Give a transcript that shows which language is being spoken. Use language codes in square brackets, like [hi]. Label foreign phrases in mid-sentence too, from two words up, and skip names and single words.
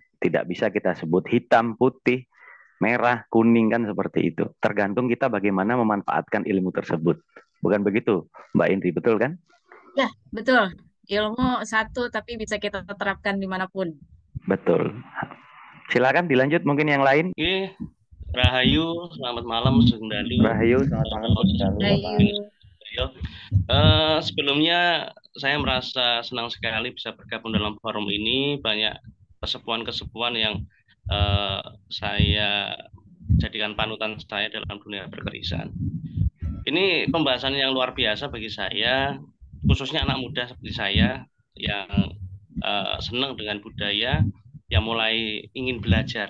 [id] Tidak bisa kita sebut hitam, putih, merah, kuning kan seperti itu. Tergantung kita bagaimana memanfaatkan ilmu tersebut. Bukan begitu, Mbak Indri, betul kan? Ya, betul. Ilmu satu tapi bisa kita terapkan dimanapun. Betul. Silakan dilanjut mungkin yang lain. Oke, Rahayu, selamat malam Sundali. Rahayu, selamat malam Rahayu. Sebelumnya saya merasa senang sekali bisa bergabung dalam forum ini. Banyak kesepuan-kesepuan yang saya jadikan panutan saya dalam dunia berkerisan. Ini pembahasan yang luar biasa bagi saya, khususnya anak muda seperti saya yang senang dengan budaya, yang mulai ingin belajar.